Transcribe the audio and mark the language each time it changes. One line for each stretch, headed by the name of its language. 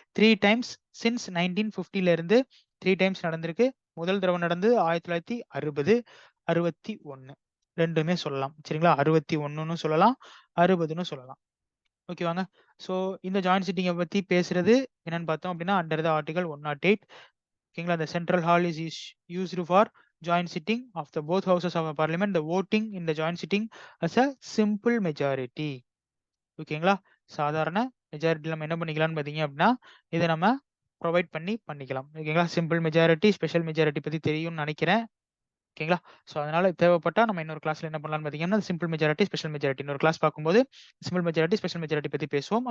Tamil: 3 times since 1950ல இருந்து 3 times நடந்திருக்கு. முதல் தடவை நடந்து 1960, 61 ரெண்டுமே சொல்லலாம். சரிங்களா? 61ன்னு சொல்லலாம், 60ன்னு சொல்லலாம். ஓகேவாங்க? ஸோ இந்த ஜாயின்ட் சிட்டிங்கை பத்தி பேசுறது என்னன்னு பார்த்தோம் அப்படின்னா அண்டர் த ஆர்டிகல் 108. ஓகேங்களா?
English: the central hall is used for joint sitting of the both houses of a parliament. The voting in the joint sitting as a simple majority.
Tamil: ஓகேங்களா? சாதாரண மெஜாரிட்டி நம்ம என்ன பண்ணிக்கலாம்னு பார்த்தீங்க அப்படின்னா இதை நம்ம ப்ரொவைட் பண்ணிக்கலாம். ஓகேங்களா? சிம்பிள் மெஜாரிட்டி, ஸ்பெஷல் மெஜாரிட்டி பத்தி தெரியும்னு நினைக்கிறேன். ஓகேங்களா? ஸோ அதனால தேவைப்பட்டா நம்ம இன்னொரு கிளாஸ்ல என்ன பண்ணலாம்னு பார்த்தீங்கன்னா சிம்பிள் மெஜாரிட்டி, ஸ்பெஷல் மெஜாரிட்டி இன்னொரு கிளாஸ் பார்க்கும்போது சிம்பிள் மெஜாரிட்டி, ஸ்பெஷல் மெஜாரிட்டி பத்தி பேசுவோம்.